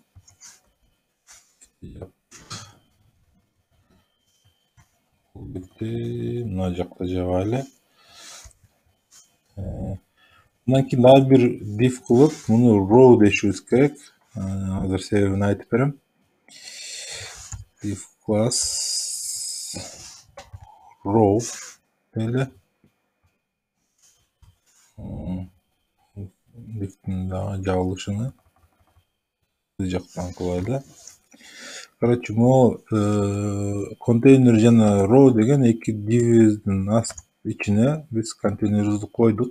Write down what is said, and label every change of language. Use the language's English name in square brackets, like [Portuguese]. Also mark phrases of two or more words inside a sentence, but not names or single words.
[Kyrgyz] Бул бетте мына жакта жабайлы. Мындан кийин дагы бир div кылып, муну row дешибиз керек. Азыр себебин айтып берем. [English] Div class row [Kyrgyz] эле. Div'in дагы жабылышыны жактан кылайлы. Короче, могу контейнер жана row деген эки div'издин ичине биз контейнерибизди койдук.